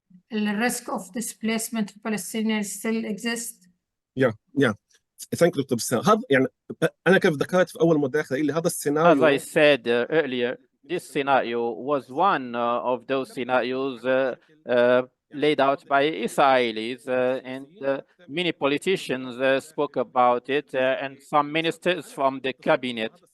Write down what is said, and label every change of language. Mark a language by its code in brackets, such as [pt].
[en] the risk of displacement of Palestinians still exists? Yeah. Thank you, Dr. Bassam. [ar] هذا يعني أنا كيف ذكرت في أول مداخلة لي هذا السيناريو. [en] As I said earlier, this scenario was one of those scenarios laid out by Israelis, and many politicians spoke about it, and some ministers from the cabinet.